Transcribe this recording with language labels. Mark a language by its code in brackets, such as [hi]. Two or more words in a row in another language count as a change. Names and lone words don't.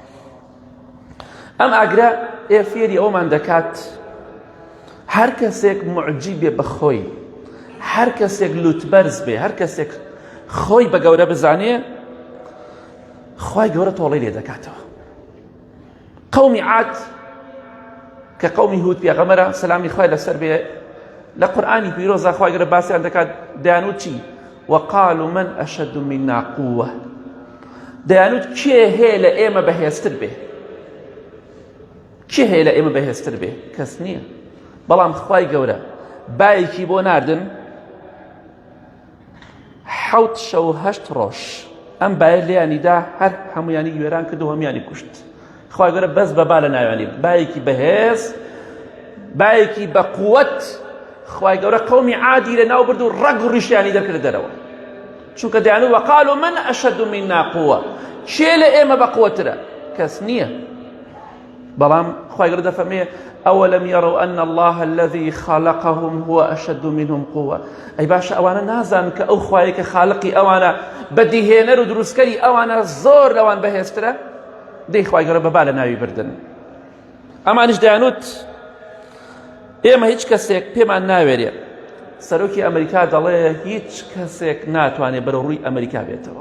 [ckb] ئەم ئاگرە فێری ئەومان دەکات هەر کەسێک معجیبێ بەخۆی، هەر کەسێک لوتبەرز بێ، هەر کەسێک خۆی بە گەورە بزانێ، خوای گەورە تۆڵەی لێ دەکاتەوە. قەومی عاد کە قەومی هود پێغەمبەرە سەلامی خوای لەسەر بێ، لە قورئانی پیرۆزا خوای گەورە باسییان دەکات، دەیانوت چی؟ [ar] وقالوا من أشد منا قوة. [ckb] دەیانوت کێ هەیە لە ئێمە بەهێزتر بێ؟ کێ هەیە لە ئێمە بەهێزتر بێ؟ کەس نییە. بەڵام خوای گەورە بایەکی بۆ ناردن 7 شەو 8 ڕۆژ ئەم باە لێیانیدا هەر هەمویانی گوێران کرد و هەمویانی کوشت. خوای گەورە بەس بەبا لە ناویانی بایەکی بەهێز، بایەکی بە قووەت. خوای گەورە قەومی عادی لە ناو برد و ڕەگ و ڕیشیانی دەکرد دەرەوە، چونکە دەیانوت [ar] وقالوا من أشد منا قوة. [ckb] کێ لە ئێمە بە قووەترە؟ کەس نییە. بەڵام خی گەورە دەفەرمێ [ar] ئەوەلەم یەڕوا ئەن الله الذي خلقهم هو أشد منهم قوة. [ckb] ئەی باشە ئەوانە نازانن کە ئەو خوایە کە خالقی ئەوانە بەدیهێنەر و دروستکەری ئەوانە زۆر لەوان بەهێزترە؟ دەی خی گەورە بەبا لە ناوی بردن. ئەمانیش دەیانوت ئێمە هیچ کەسێک پێمان ناوێرێ. سەرۆکی ئەمریکا دەڵێ هیچ کەسێک ناتوانێت بەرەو ڕووی ئەمریکا بێتەوە.